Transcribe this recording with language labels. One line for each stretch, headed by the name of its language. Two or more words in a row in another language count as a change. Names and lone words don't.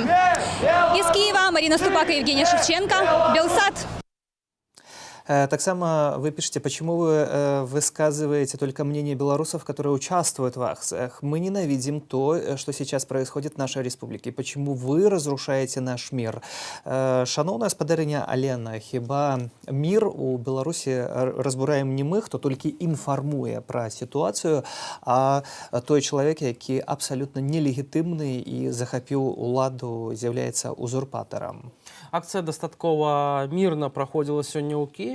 Russian: Из Киева Марина Ступак и Евгений Шевченко, Белсат. Таксама вы пишете, почему вы высказываете только мнение белорусов, которые участвуют в акциях. Мы ненавидим то, что сейчас происходит в нашей республике. Почему вы разрушаете наш мир?
Belarusian: Шановная спадарыня Алена, хіба мир у Беларусі разбураем не мы, хто толькі інфармуе пра сітуацыю, а той чалавек, які абсалютна нелегітымны і захапіў уладу, з'яўляецца узурпатарам. Акцыя дастаткова мірна праходзіла сёння ў Киеве.